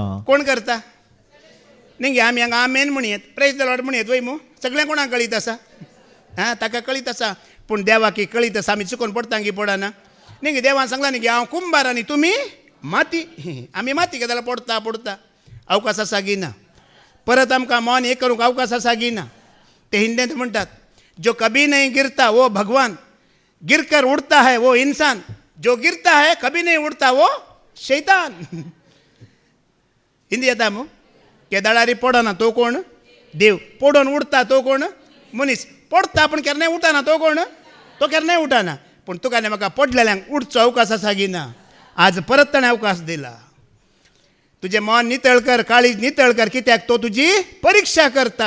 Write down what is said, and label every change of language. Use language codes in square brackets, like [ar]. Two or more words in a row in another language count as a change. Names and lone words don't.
[kok] कोण करता न्ही आमी हांगा आमेन म्हणयेत [en] praise the Lord [kok] म्हणयेत वय मू सगळ्यांक कोणाक कळीत आसा ताका कळीत आसा. पूण देवाक कळीत आसा आमी चुकोवन पडटा की पडना न्ही देवान सांगला न्ही की हांव कुंभार आनी तुमी माती आमी माती घेताला पडता पडता अवकाश आसा गिना. परत आमकां मन हें करूंक अवकाश आसा गिना. ते हिंदींत म्हणटात [hi] जो कभी नहीं गिरता वो भगवान गिरकर उड़ता है वो इंसान जो गिरता है कभी नहीं उड़ता वो शैतान. [kok] हिंदी येता मू केदाळारी पडना तो कोण देव पडून उडता तो कोण मनीस पडता पण केन्नाय उठना तो कोण तो केन्नाय उठना. पूण तुका आनी म्हाका पडलेल्यांक उठचो अवकाश आसा गिना. आज परत ताणें अवकाश दिला. तुजें मन नितळ कर काळीज नितळ कर कित्याक तो तुजी परीक्षा करता.